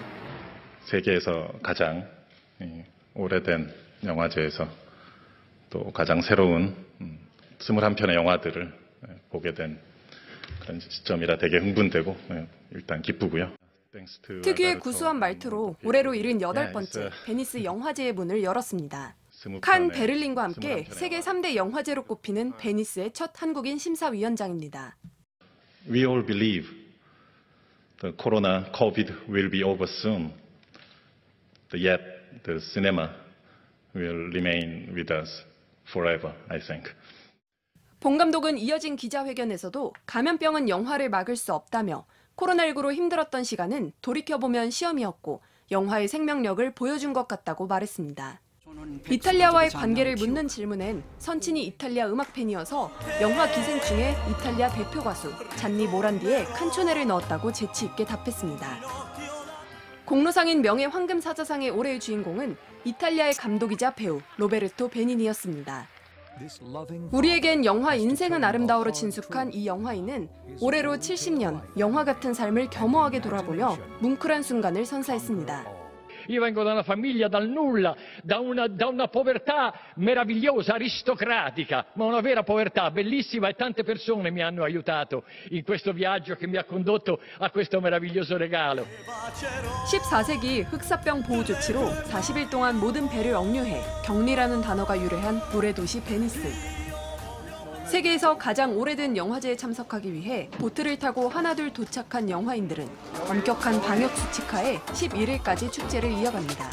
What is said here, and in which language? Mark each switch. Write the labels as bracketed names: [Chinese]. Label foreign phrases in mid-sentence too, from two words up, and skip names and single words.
[Korean] 세계에서 가장 오래된 영화제에서 또 가장 새로운 21편의 영화들을 보게 된 그런 시점이라 되게 흥분되고 일단 기쁘고요. 특유의 구수한 말투로 올해로 78번째 베니스 영화제의 문을 열었습니다. 칸, 베를린과 함께 세계 3대 영화제로 꼽히는 베니스의 첫 한국인 심사위원장입니다. [English] We all believe the corona COVID will be over soon. Yet the cinema will remain with us forever, I think. [Korean] 본 감독은 이어진 기자회견에서도 감염병은 영화를 막을 수 없다며 코로나19로 힘들었던 시간은 돌이켜보면 시험이었고 영화의 생명력을 보여준 것 같다고 말했습니다. 이탈리아와의 관계를 묻는 질문엔 선친이 이탈리아 음악 팬이어서 영화 기생충에 이탈리아 대표 가수 잔니 모란디의 칸초네를 넣었다고 재치 있게 답했습니다. 공로상인 명예 황금사자상의 올해의 주인공은 이탈리아의 감독이자 배우 로베르토 베니니였습니다. 우리에겐 영화 인생은 아름다워로 친숙한 이 영화인은 올해로 70년 영화 같은 삶을 겸허하게 돌아보며 뭉클한 순간을 선사했습니다. [Italian] Io vengo da una famiglia dal nulla, da una povertà meravigliosa, aristocratica, ma una vera povertà bellissima e tante persone mi hanno aiutato in questo viaggio che mi ha condotto a questo meraviglioso regalo. [Korean] 14세기 흑사병 보호 조치로 40일 동안 모든 배를 억류해 격리라는 단어가 유래한 노래 도시 베니스. 세계에서 가장 오래된 영화제에 참석하기 위해 보트를 타고 하나둘 도착한 영화인들은 엄격한 방역 수칙하에 11일까지 축제를 이어갑니다.